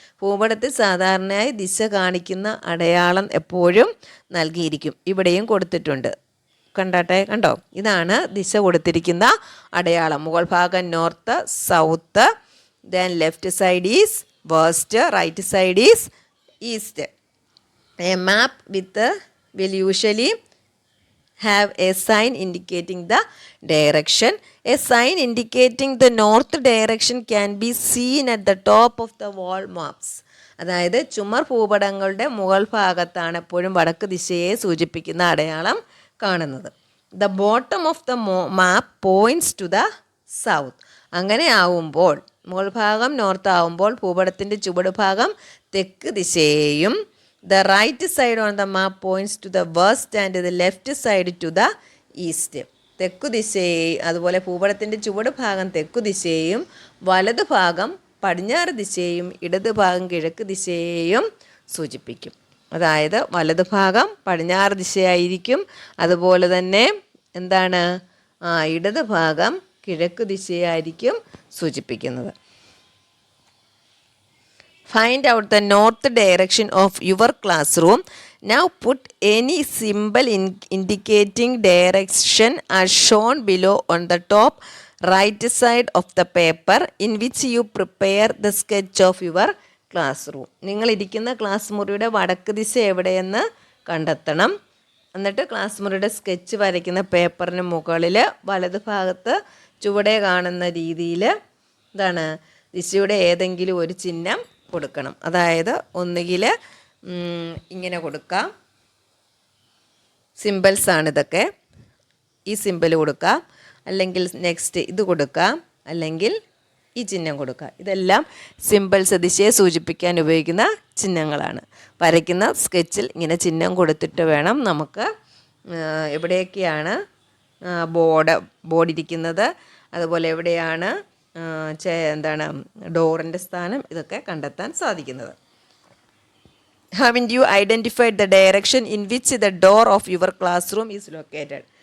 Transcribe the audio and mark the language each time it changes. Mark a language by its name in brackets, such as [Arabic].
[Malayalam] ഭൂപടത്തിൽ സാധാരണയായി ദിശ കാണിക്കുന്ന അടയാളം എപ്പോഴും നൽകിയിരിക്കും. ഇവിടെയും കൊടുത്തിട്ടുണ്ട്, കണ്ടോ? ഇതാണ് ദിശ കൊടുത്തിരിക്കുന്ന അടയാളം. മുകൾ ഭാഗം [English] North, south, then left side is west, right side is east. A map will usually have a sign indicating the direction. A sign indicating the north direction can be seen at the top of the wall maps. [Malayalam] അതായത് ചുമർ ഭൂപടങ്ങളുടെ മുകൾ ഭാഗത്താണ് എപ്പോഴും വടക്ക് ദിശയെ സൂചിപ്പിക്കുന്ന അടയാളം കാണുന്നത്. [English] The bottom of the map points to the south. [Malayalam] അങ്ങനെ ആവുമ്പോൾ മുകൾ ഭാഗം നോർത്ത് ആവുമ്പോൾ ഭൂപടത്തിൻ്റെ ചുവട് ഭാഗം തെക്ക് ദിശയെയും [English] the right side on the map points to the west and the left side to the east. [Malayalam] തെക്കു ദിശയെയും അതുപോലെ ഭൂപടത്തിൻ്റെ ചുവട് ഭാഗം തെക്കു ദിശയെയും വലതു ഭാഗം പടിഞ്ഞാറ് ദിശയെയും ഇടത് ഭാഗം കിഴക്ക് ദിശയെയും സൂചിപ്പിക്കും. അതായത് വലതു ഭാഗം പടിഞ്ഞാറ് ദിശയായിരിക്കും, അതുപോലെ തന്നെ എന്താണ് ഇടത് ഭാഗം കിഴക്ക് ദിശയായിരിക്കും സൂചിപ്പിക്കുന്നത്. [English] Find out the north direction of your classroom. Now put any symbol indicating direction as shown below on the top right side of the paper in which you prepare the sketch of your classroom. [Malayalam] നിങ്ങൾ ഇരിക്കുന്ന class മുറിയുടെ വടക്ക് ദിശ എവിടെയെന്ന് കണ്ടെത്തണം. എന്നിട്ട് class മുറിയുടെ sketch വരയ്ക്കുന്ന പേപ്പറിന് മുകളിൽ വലത് ഭാഗത്ത് ചുവടെ കാണുന്ന രീതിയിൽ എന്താണ് ദിശയുടെ ഏതെങ്കിലും ഒരു ചിഹ്നം കൊടുക്കണം. അതായത് ഒന്നുകിൽ ഇങ്ങനെ കൊടുക്കാം, സിമ്പിൾസാണ് ഇതൊക്കെ, ഈ സിമ്പിൾ കൊടുക്കാം, അല്ലെങ്കിൽ നെക്സ്റ്റ് ഇത് കൊടുക്കാം, അല്ലെങ്കിൽ ഈ ചിഹ്നം കൊടുക്കാം. ഇതെല്ലാം സിമ്പിൾസ് ദിശയെ സൂചിപ്പിക്കാൻ ഉപയോഗിക്കുന്ന ചിഹ്നങ്ങളാണ്. വരയ്ക്കുന്ന സ്കെച്ചിൽ ഇങ്ങനെ ചിഹ്നം കൊടുത്തിട്ട് വേണം നമുക്ക് എവിടെയൊക്കെയാണ് ബോർഡ് ഇരിക്കുന്നത്, അതുപോലെ എവിടെയാണ് എന്താണ് ഡോറിൻ്റെ സ്ഥാനം, ഇതൊക്കെ കണ്ടെത്താൻ സാധിക്കുന്നത്. [English] Haven't you identified the direction in which the door of your classroom is located?